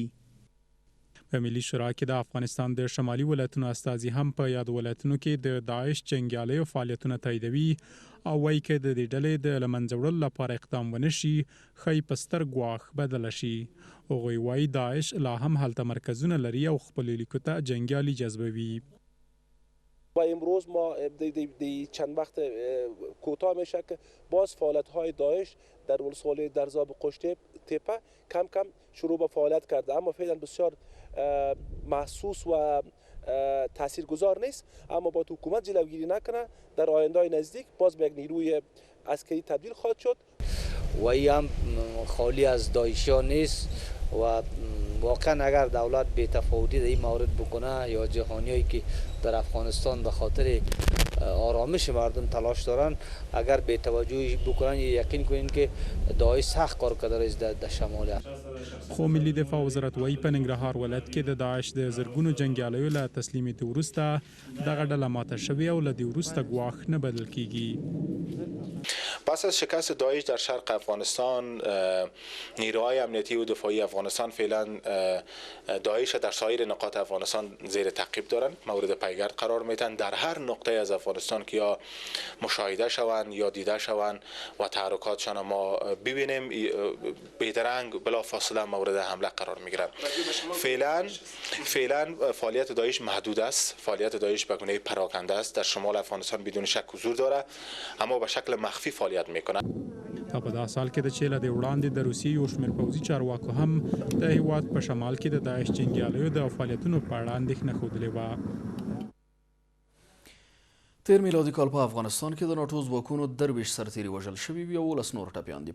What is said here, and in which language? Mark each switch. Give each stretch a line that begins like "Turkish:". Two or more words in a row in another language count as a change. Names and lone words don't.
Pashto: په ملي شورا کې د افغانستان د شمالي ولایتونو استازي هم په یاد ولایتونو کې د داعش جنګیالیو فعالیتونه تاییدوي او وایي که د دې ډلې د له منځه وړلو لپاره اقدام ونه شي ښایي په ستر ګواښ بدله شي. هغوی وایي داعش لا هم هلته مرکزونه لري او خپلو لیکو ته جنګیالي جذبوي.
Persian: و امروز ما چند وقت کوتاه میشه که باز فعالیت‌های داعش در ولسوالی درزاب قشته تپه کم کم شروع به فعالیت کرده اما فعلا بسیار محسوس و تاثیرگذار نیست. اما با حکومت جلوگیری نکنه در آینده نزدیک باز به یک نیروی عسکری تبدیل خواهد شد. وايي هم خالی از داعشیان نیست و واقعا اگر دولت بی‌تفاوتی در این مورد بکنه یا جهانیایی که در افغانستان به خاطر آرامش مردم تلاش دارن اگر بی‌توجهی بکنن یقین کنین که داعش سخت کار کرده در شمال.
Pashto: خو ملي دفاع وزارت وایي په ننګرهار ولایت کې د داعش د زرګونو جنګیالیو له تسلیمیت وروسته دغه ډله ماته شوې او له دې وروسته ګواښ نه بدل کیږي.
Persian: پس از شکست داعش در شرق افغانستان نیروهای امنیتی و دفاعی افغانستان فعلا داعش در سایر نقاط افغانستان زیر تعقیب دارند، مورد پیگرد قرار میتن در هر نقطه از افغانستان که یا مشاهده شوند یا دیده شوند و تحرکاتشان ما ببینیم بیدرنگ بلا فاصله مورد حمله قرار میگیرند. فعلا فعالیت داعش محدود است، فعالیت داعش به گونه پراکنده است، در شمال افغانستان بدون شک حضور داره اما به شکل مخفی فعالیت میکنه.
Pashto: په دا سال کې د چې له دې وړاندې د روسیې یو شمېر پوځي چارواکو هم د هیواد په شمال کې د داعش جنګیالیو د فعالیتونو په اړه اندېښنه ښودلې وه. تیر میلادي کال په افغانستان کې د ناټو ځواکونو 23 سرتیري وژل شوي وي او 19 نور ټپیان دي.